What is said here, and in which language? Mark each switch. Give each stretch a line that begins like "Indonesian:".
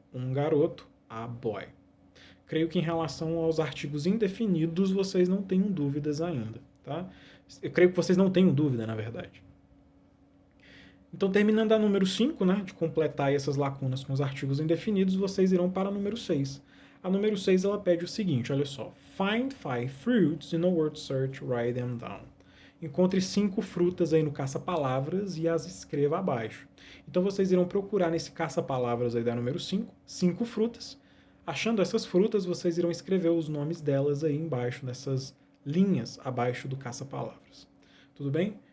Portuguese: Um garoto,
English: a boy.
Portuguese: Creio que em relação aos artigos indefinidos, vocês não tenham dúvidas ainda, tá? Eu creio que vocês não tenham dúvida, na verdade. Então, terminando a número 5, né, de completar essas lacunas com os artigos indefinidos, vocês irão para a número 6. A número 6, ela pede o seguinte, olha só.
English: Find 5 fruits in a word search, write them down.
Portuguese: Encontre 5 frutas aí no caça-palavras e as escreva abaixo. Então, vocês irão procurar nesse caça-palavras aí da número 5, 5 frutas. Achando essas frutas, vocês irão escrever os nomes delas aí embaixo, nessas linhas abaixo do caça-palavras. Tudo bem?